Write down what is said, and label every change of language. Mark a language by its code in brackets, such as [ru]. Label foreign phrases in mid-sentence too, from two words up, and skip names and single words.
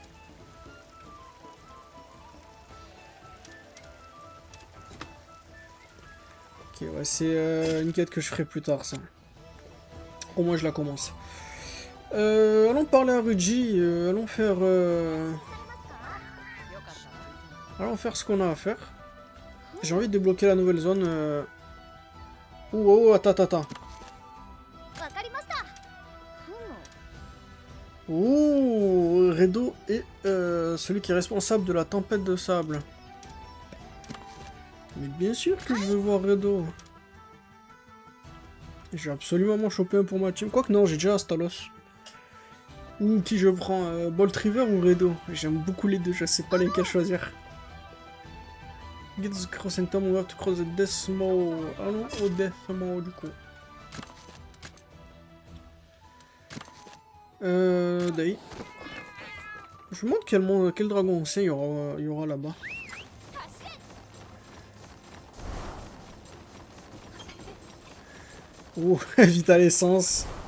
[fr] Ok, ouais, c'est une quête que je ferai plus tard, ça. Au moins, je la commence. Allons parler à Ruji. Allons faire ce qu'on a à faire. J'ai envie de débloquer la nouvelle zone. Oh, attends. [ja] わかりました。 [fr] Oh, Redo est celui qui est responsable de la tempête de sable. Mais bien sûr que je veux voir Redo. Je vais absolument m'en choper un pour ma team. Quoique non, j'ai déjà Astalos. Ou qui je prends, Bolt River ou Redo. J'aime beaucoup les deux, je sais pas lesquels choisir. [en] Get the crossing time, we have to cross the Death Maw. [fr] Allons au Death Maw du coup. Dai. Je me demande quel dragon ancien il y aura là-bas. Oh, vite à l'essence.